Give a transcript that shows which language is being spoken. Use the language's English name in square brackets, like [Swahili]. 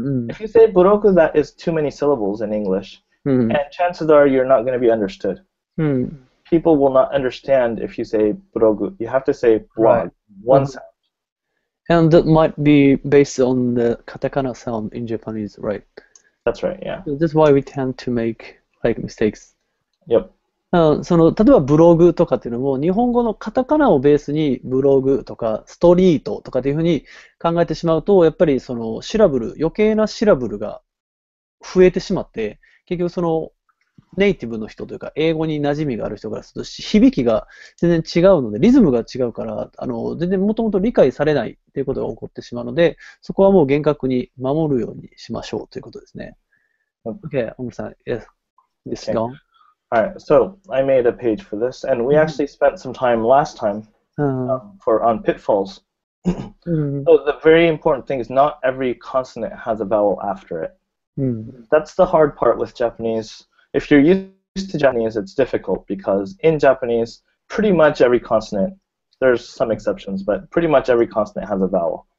[English] If you say burogu, that is too many syllables in English. And chances are you're not going to be understood. People will not understand if you say burogu. You have to say blog, one sound. And that might be based on the katakana sound in Japanese, right? That's right, yeah. So that's why we tend to make mistakes. Yep. [Japanese] 例えばブログとかっていうのも、日本語のカタカナをベースにブログとかストリートとかっていうふうに考えてしまうと、やっぱりシラブル、余計なシラブルが増えてしまって、結局ネイティブの人というか、英語に馴染みがある人からすると、響きが全然違うので、リズムが違うから、全然もともと理解されないということが起こってしまうので、そこはもう厳格に守るようにしましょうということですね。 [English] Okay, 大村さん、yes, this is gone. Alright, so I made a page for this, and we actually spent some time last time on pitfalls. So the very important thing is not every consonant has a vowel after it. That's the hard part with Japanese. If you're used to Japanese, it's difficult because in Japanese, pretty much every consonant, there's some exceptions, but pretty much every consonant has a vowel.